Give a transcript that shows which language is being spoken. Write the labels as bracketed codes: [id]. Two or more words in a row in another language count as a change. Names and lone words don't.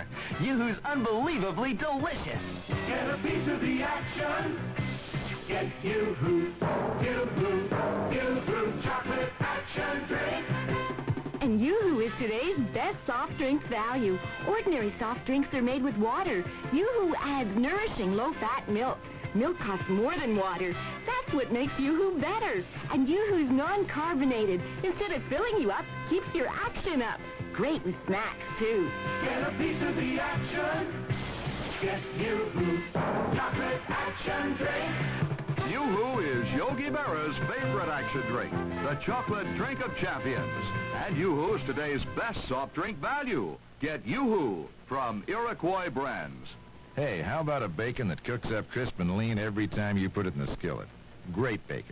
[en] Yoo-Hoo's unbelievably delicious. Get a piece of the action. Get Yoo-Hoo, Yoo-Hoo, Yoo-Hoo chocolate action drink. And Yoo-Hoo is today's best soft drink value. Ordinary soft drinks are made with water. Yoo-Hoo adds nourishing low-fat milk. Milk costs more than water. That's what makes Yoo-Hoo better. And Yoo-Hoo's non-carbonated. Instead of filling you up, keeps your action up. Great with snacks, too. Get a piece of the action. Get Yoo-Hoo chocolate action drink. Yoo-Hoo is Yogi Berra's favorite action drink, the chocolate drink of champions. And Yoo-Hoo's today's best soft drink value. Get Yoo-Hoo from Iroquois Brands. Hey, how about a bacon that cooks up crisp and lean every time you put it in the skillet? Great bacon.